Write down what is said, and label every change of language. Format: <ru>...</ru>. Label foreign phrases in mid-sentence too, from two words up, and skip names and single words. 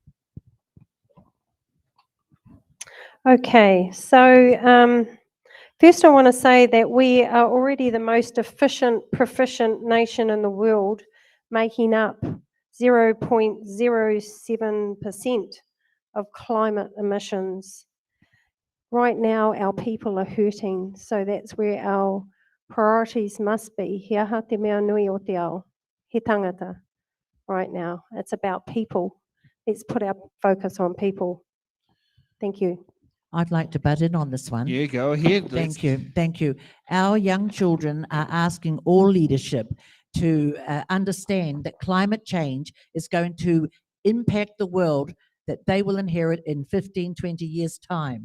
<en>Okay, so first I want to say that we are already the most efficient, proficient nation in the world, making up 0.07% of climate emissions. Right now, our people are hurting, so that's where our priorities must be.</en> <mi>He aha te mea nui o te ao, he tangata.</mi> <en>Right now, it's about people. Let's put our focus on people. Thank you. I'd like to butt in on this one. Yeah, go ahead. Thank you. Thank you. Our young children are asking all leadership to understand that climate change is going to impact the world that they will inherit in 15, 20 years' time.</en>